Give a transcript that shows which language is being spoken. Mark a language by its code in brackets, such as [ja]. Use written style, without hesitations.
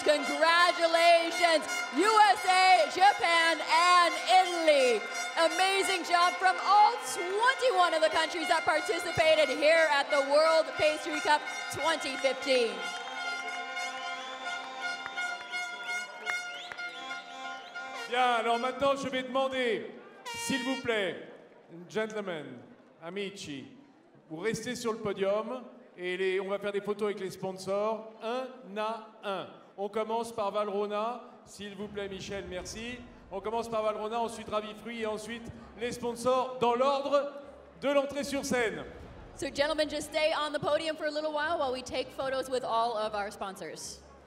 [en] Congratulations, USA, Japan, and Italy. Amazing job from all 21 of the countries that participated here at the World Pastry Cup 2015. [fr] Bien, alors maintenant je vais demander, s'il vous plaît, gentlemen, amici, vous restez sur le podium et on va faire des photos avec les sponsors, un à un. On commence par Valrhona, s'il vous plaît Michel, merci. On commence par Valrhona, ensuite Ravi Fruit et ensuite les sponsors dans l'ordre de l'entrée sur scène. [en] So gentlemen, just stay on the podium for a little while we take photos with all of our sponsors.